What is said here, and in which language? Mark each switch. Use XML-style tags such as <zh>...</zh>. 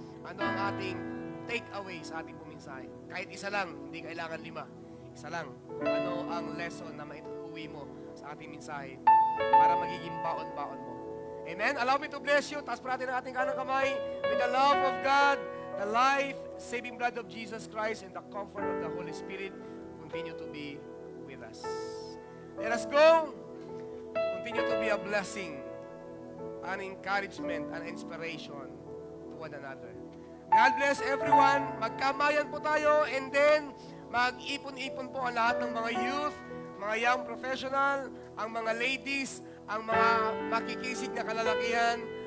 <tl>Ano ang ating take away sa ating pumensahe? Kahit isa lang, hindi kailangan 5. Isa lang. Ano ang lesson na maituuwi mo sa ating mensahe para magiging baon-baon mo? Amen?</tl> <en>Allow me to bless you.</en> <tl>Taas po natin ang ating kanang kamay.</tl> <en>With the love of God, the life-saving blood of Jesus Christ, and the comfort of the Holy Spirit continue to be with us. Let us go. Continue to be a blessing, an encouragement, an inspiration to one another. God bless everyone.</en> <tl>Magkamayan po tayo,</tl> <en>and then</en> <tl>mag-ipon-ipon po ang lahat ng mga youth, mga young professional, ang mga ladies, ang mga makikisig na kalalakihan.</tl>